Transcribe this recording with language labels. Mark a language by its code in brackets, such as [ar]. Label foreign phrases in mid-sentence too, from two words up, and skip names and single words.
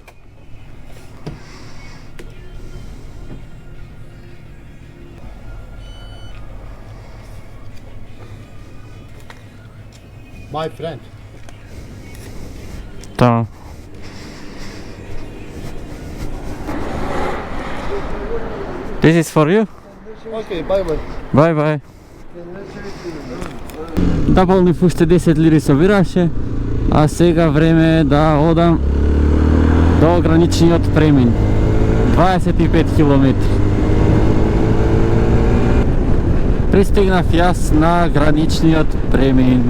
[en] My friend. Tamam. This is for you. Okay, bye bye. Bye bye. [bg] Naполних още 10 лири събираше, [mk] а сега време е да одам до граничниот премин. 25 км. Пристигнав јас на граничниот премин.